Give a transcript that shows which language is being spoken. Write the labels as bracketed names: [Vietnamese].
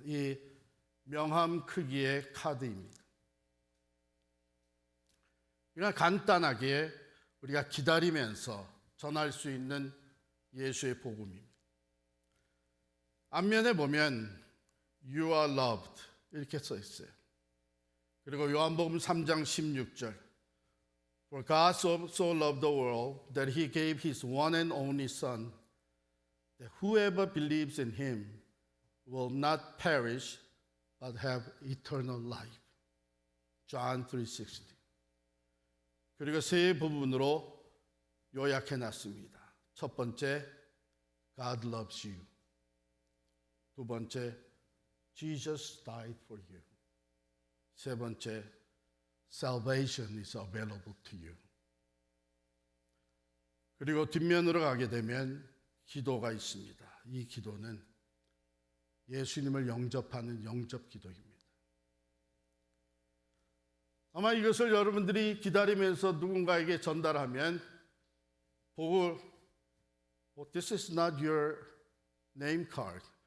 [Korean] 이 명함 크기의 카드입니다. 그냥 간단하게 우리가 기다리면서 전할 수 있는 예수의 복음입니다. 앞면에 보면 [English] You are loved [Korean] 이렇게 써 있어요. 그리고 요한복음 3장 16절 [English] For God so loved the world that he gave his one and only Son, that whoever believes in him will not perish but have eternal life. John 3:16. [Korean] 그리고 세 부분으로 요약해 놨습니다. 첫 번째, [English] God loves you. [Korean] 두 번째, [English] Jesus died for you. [Korean] 세 번째, [English] salvation is available to you. [Korean] 그리고 뒷면으로 가게 되면 기도가 있습니다. 이 기도는 예수님을 영접하는 영접 기도입니다. 아마 이것을 여러분들이 기다리면서 누군가에게 전달하면 보고 [English] This is not your name card.